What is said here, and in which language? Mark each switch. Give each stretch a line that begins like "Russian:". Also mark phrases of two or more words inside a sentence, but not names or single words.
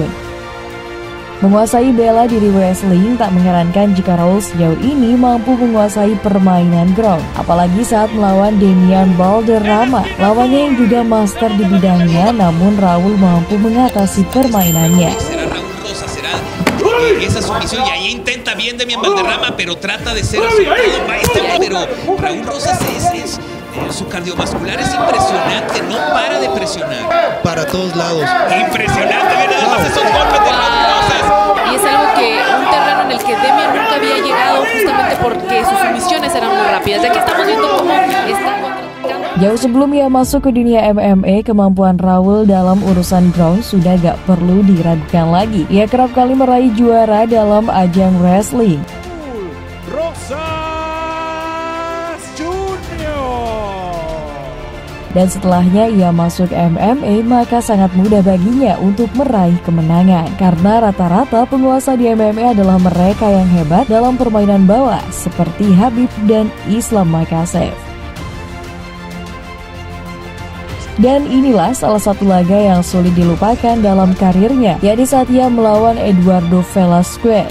Indonesian: Menguasai bela diri wrestling tak mengherankan jika Raul sejauh ini mampu menguasai permainan ground. Apalagi saat melawan Demian Valderrama, lawannya yang juga master di bidangnya, namun Raul mampu mengatasi permainannya.
Spanish: Esa sumisión y ahí intenta bien Demian Valderrama, pero trata de ser acertado, maestro, pero Raúl Rosas su cardiovascular es impresionante, no para de presionar. Para todos lados. Impresionante, viene nada más esos golpes de Raúl Rosas. Y es algo que, un terreno en el que Demian nunca había llegado justamente porque sus sumisiones eran muy rápidas. Ya que estamos viendo cómo está contraatacando.
Indonesian: Jauh sebelum ia masuk ke dunia MMA, kemampuan Raul dalam urusan ground sudah gak perlu diragukan lagi. Ia kerap kali meraih juara dalam ajang wrestling. Rosas Junior. Dan setelahnya ia masuk MMA, maka sangat mudah baginya untuk meraih kemenangan. Karena rata-rata penguasa di MMA adalah mereka yang hebat dalam permainan bawah, seperti Khabib dan Islam Makhachev. Dan inilah salah satu laga yang sulit dilupakan dalam karirnya, yaitu saat ia melawan Eduardo Velasquez.